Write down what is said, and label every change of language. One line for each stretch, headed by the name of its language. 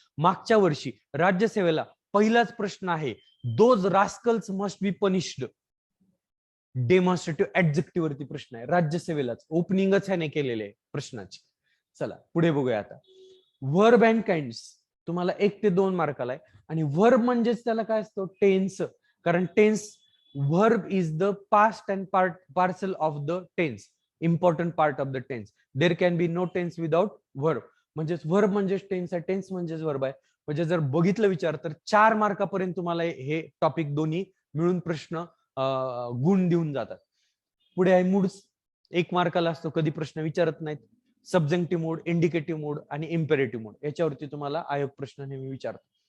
Marathi: मागच्या वर्षी राज्यसेवेला पहिलाच प्रश्न आहे,
English: Those rascals must be punished.
Marathi: Demonstrative adjective वरती प्रश्न आहे राज्यसेवेलाच, ओपनिंगच ह्याने केलेले आहे प्रश्नाची. चला पुढे बघूया आता. व्हर्ब अँड काइंड्स तुम्हाला 1 ते 2 मार्काला आहे. आणि व्हर्ब म्हणजेच त्याला काय असतो, टेन्स. कारण tense,
English: verb is the past and parcel of the tense, important part of the tense. There can be no tense without verb.
Marathi: म्हणजे verb म्हणजे टेन्स आहे, टेन्स म्हणजेच verb आहे. म्हणजे जर बघितलं विचार तर 4 मार्कापर्यंत तुम्हाला हे टॉपिक दोन्ही मिळून प्रश्न गुण देऊन जातात. पुढे आहे मूड्स. 1 मार्काला असतो, कधी प्रश्न विचारत नाहीत. सब्जेक्टिव्ह मूड, इंडिकेटिव्ह मूड आणि इम्पेरेटिव्ह मूड, याच्यावरती तुम्हाला आयोग प्रश्न नेहमी विचारतो.